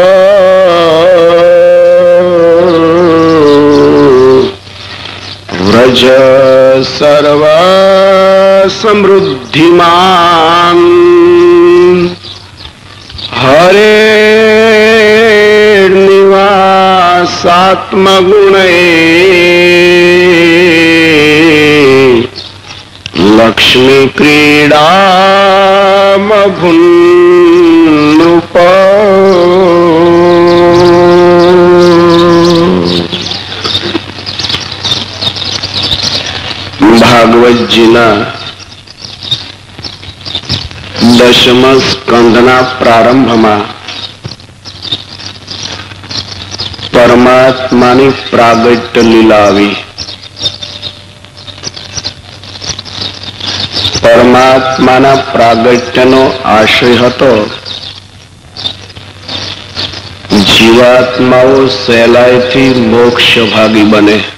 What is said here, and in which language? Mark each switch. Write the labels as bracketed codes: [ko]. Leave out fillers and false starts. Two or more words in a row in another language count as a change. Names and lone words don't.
[sa] व्रज सर्व समृद्धिमान् हरे निवासात्मगुणे लक्ष्मी क्रीडा मभुन्नृप। [gu] ભાગવત જીના 10મ સ્કંધના પ્રારંભમાં પરમાત્માની પ્રાગટ્ય લીલા આવી। પરમાત્માના પ્રાગટ્યનો આશય હતો જીવાત્માઓ સહેલાઈથી મોક્ષ ભાગી બને।